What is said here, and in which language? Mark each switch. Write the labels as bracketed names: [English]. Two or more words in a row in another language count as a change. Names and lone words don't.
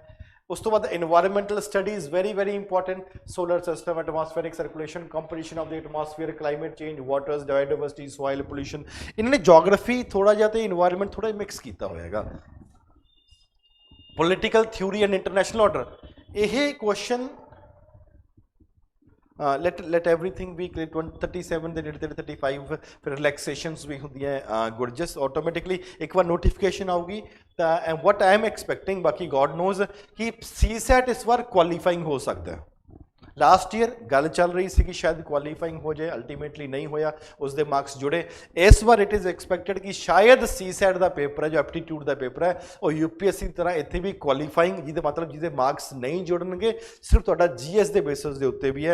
[Punjabi] ਉਸ ਤੋਂ ਬਾਅਦ [English] environmental studies very important, solar system, atmospheric circulation, composition of the atmosphere, climate change, waters, biodiversity, soil pollution. [Punjabi] ਇਹਨਾਂ ਨੇ ਜੋਗ੍ਰਾਫੀ ਥੋੜਾ ਜਿਹਾ ਤੇ ਇਨਵਾਇਰਮੈਂਟ ਥੋੜਾ ਜਿਹਾ ਮਿਕਸ ਕੀਤਾ ਹੋਇਆ ਹੈਗਾ। [English] political theory and international order, [Punjabi] ਇਹ ਕੁਐਸਚਨ [English] let everything be [Punjabi] 37 ਦੇ ਨੇੜੇ ਤੇੜੇ 35 ਫਿਰ ਰਿਲੈਕਸੇਸ਼ਨਸ ਵੀ ਹੁੰਦੀਆਂ ਗੁਰਜਸ ਆਟੋਮੈਟਿਕਲੀ ਇੱਕ ਵਾਰ ਨੋਟੀਫਿਕੇਸ਼ਨ ਆਊਗੀ ਤਾਂ [English] what I am expecting, [Punjabi] ਬਾਕੀ [English] God knows [Punjabi] ਕਿ CSAT ਇਸ ਵਾਰ ਕੁਆਲੀਫਾਈਂਗ ਹੋ ਸਕਦਾ ਹੈ। [English] last year [Punjabi] ਗੱਲ ਚੱਲ ਰਹੀ ਸੀ ਕਿ ਸ਼ਾਇਦ ਕੁਆਲੀਫਾਈਂਗ ਹੋ ਜਾਏ, ਅਲਟੀਮੇਟਲੀ ਨਹੀਂ ਹੋਇਆ, ਉਸਦੇ ਮਾਰਕਸ ਜੁੜੇ। ਇਸ ਵਾਰ [English] it is expected [Punjabi] ਕਿ ਸ਼ਾਇਦ CSAT ਦਾ ਪੇਪਰ ਹੈ ਜੋ ਐਪਟੀਟਿਊਡ ਦਾ ਪੇਪਰ ਹੈ ਉਹ UPSC ਦੀ ਤਰ੍ਹਾਂ ਇੱਥੇ ਵੀ ਕੁਆਲੀਫਾਈਂਗ, ਜਿਹਦੇ ਮਤਲਬ ਜਿਹਦੇ ਮਾਰਕਸ ਨਹੀਂ ਜੁੜਨਗੇ, ਸਿਰਫ ਤੁਹਾਡਾ GS ਦੇ ਬੇਸਿਸ ਦੇ ਉੱਤੇ ਵੀ ਹੈ।